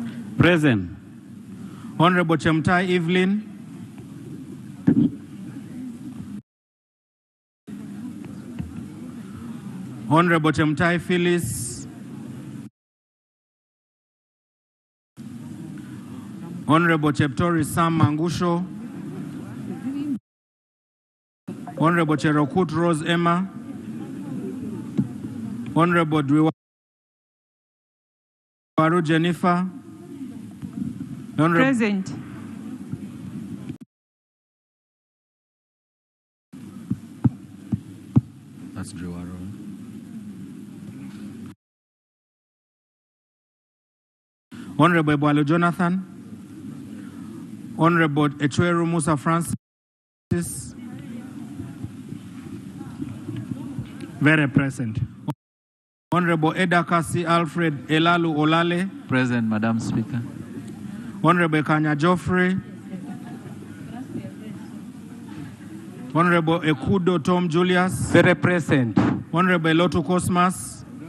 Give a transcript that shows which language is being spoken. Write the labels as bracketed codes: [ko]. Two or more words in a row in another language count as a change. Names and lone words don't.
[en] Present. Honorable Chemtai Evelyn. Honorable Chemtai Phyllis. Honorable Cheptori Sam Mangusho. Honorable Cherokut Rose Emma. Honorable Dwiwaru Jennifer. Present. That's Dwiwaru. Honorable Bwalo Jonathan. Honorable Echweru Musa Francis. Very present. Honorable Edakasi Alfred Elalu Olale. Present, Madam Speaker. Honorable Kanya Joffrey. Honorable Ekudo Tom Julius. Very present. Honorable Lotu Cosmas.